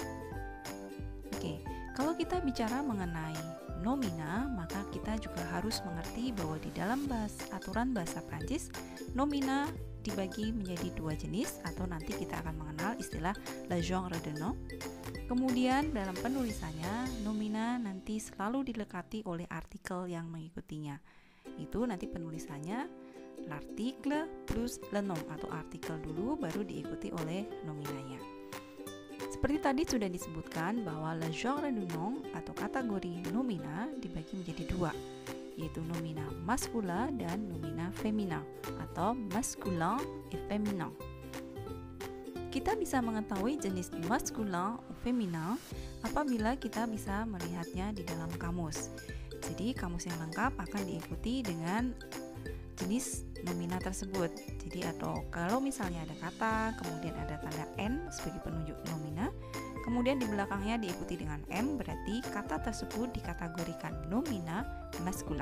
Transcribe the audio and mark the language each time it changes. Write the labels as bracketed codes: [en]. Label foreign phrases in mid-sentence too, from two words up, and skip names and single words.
[id] Oke, kalau kita bicara mengenai nomina, maka kita juga harus mengerti bahwa di dalam aturan bahasa Prancis, nomina dibagi menjadi dua jenis, atau nanti kita akan mengenal istilah [fr] le genre de nom. [id] Kemudian dalam penulisannya, nomina nanti selalu dilekati oleh artikel yang mengikutinya. Itu nanti penulisannya [fr] l'article plus le nom, [id] atau artikel dulu baru diikuti oleh nominanya. Seperti tadi sudah disebutkan bahwa [fr] le genre du nom [id] atau kategori nomina dibagi menjadi dua, yaitu nomina masculin dan nomina feminin atau [fr] masculin et féminin. [id] Kita bisa mengetahui jenis masculin atau feminin apabila kita bisa melihatnya di dalam kamus. Jadi kamus yang lengkap akan diikuti dengan jenis nomina tersebut. Jadi atau kalau misalnya ada kata, kemudian ada tanda N sebagai penunjuk nomina, kemudian di belakangnya diikuti dengan M, berarti kata tersebut dikategorikan nomina maskulin.